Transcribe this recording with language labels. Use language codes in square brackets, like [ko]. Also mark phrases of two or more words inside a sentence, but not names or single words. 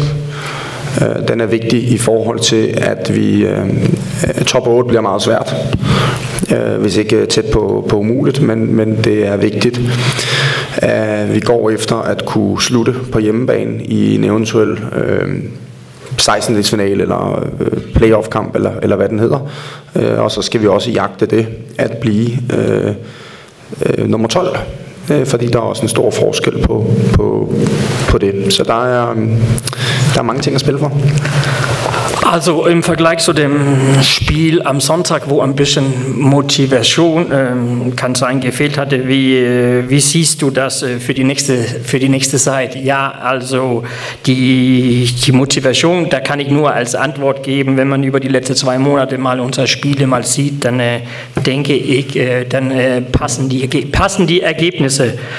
[da] Den er vigtig i forhold til, at vi top 8 bliver meget svært, hvis ikke tæt på umuligt, men det er vigtigt, at vi går efter at kunne slutte på hjemmebane i en eventuel 16-delsfinale eller playoff-kamp, eller hvad den hedder. Og så skal vi også jagte det at blive nummer 12. Fordi der er også en stor forskel på det. Så der er mange ting at spille for. [de] Also im Vergleich zu dem Spiel am Sonntag, wo ein bisschen Motivation kann sein gefehlt hatte, wie siehst du das für die nächste Zeit? Ja, also die Motivation, da kann ich nur als Antwort geben, wenn man über die letzten 2 Monate mal unsere Spiele mal sieht, dann denke ich, dann passen die Ergebnisse.